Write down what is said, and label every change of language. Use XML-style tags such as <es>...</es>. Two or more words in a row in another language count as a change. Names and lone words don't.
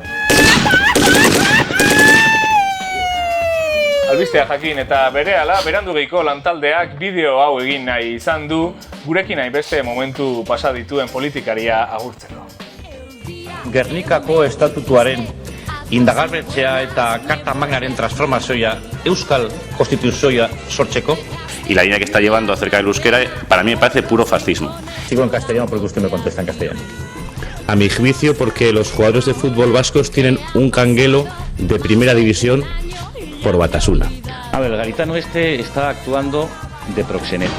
<eu>Albistea jakin eta berehala berandugeiko lantaldeak bideo hau egin nahi izan du gurekin hainbeste momentu pasa dituen politikaria agurtzeko. Gernikako estatutuaren indagarbetzea eta Karta Magnaren transformazioa Euskal Konstituzioa sortzeko.</eu> <es>Y la línea que está llevando acerca del euskera, para mí me parece puro fascismo. Sigo en castellano porque usted me contesta en castellano. A mi juicio, porque los jugadores de fútbol vascos tienen un canguelo de primera división por Batasuna. A ver, el gaditano este está actuando de proxeneta.</es>